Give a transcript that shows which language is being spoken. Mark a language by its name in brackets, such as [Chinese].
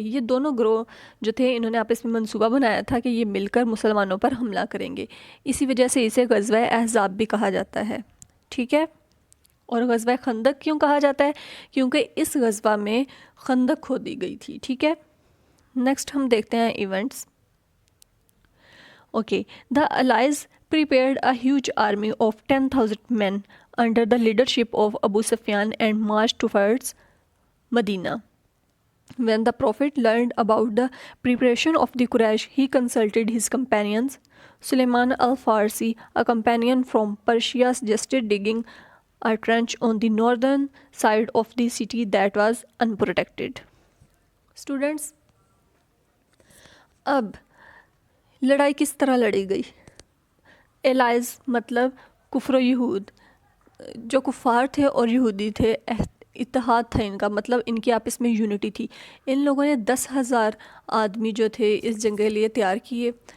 [Urdu] یہ دونوں گروہ جو تھے انہوں نے آپس میں منصوبہ بنایا تھا کہ یہ مل کر مسلمانوں پر حملہ کریں گے. اسی وجہ سے اسے غزوہ احزاب بھی کہا جاتا ہے. ٹھیک ہے. اور غزوہ خندق کیوں کہا جاتا ہے؟ کیونکہ اس غزوہ میں خندق کھودی گئی تھی. ٹھیک ہے. نیکسٹ ہم دیکھتے ہیں events. [English] Okay. The allies prepared a huge army of 10,000 men under the leadership of Abu Sufyan and marched towards Medina. When the Prophet learned about the preparation of the Quraysh, he consulted his companions. Suleiman al-Farsi, a companion from Persia, suggested digging a trench on the northern side of the city that was unprotected. [Urdu] Students, اب لڑائی کس طرح لڑی گئی؟ Allies مطلب کفر و یہود. جو کفار تھے اور یہودی تھے اتحاد تھا ان کا, مطلب ان کی آپس میں یونٹی تھی. ان لوگوں نے 10,000 آدمی جو تھے اس جنگ کے لیے تیار کیے.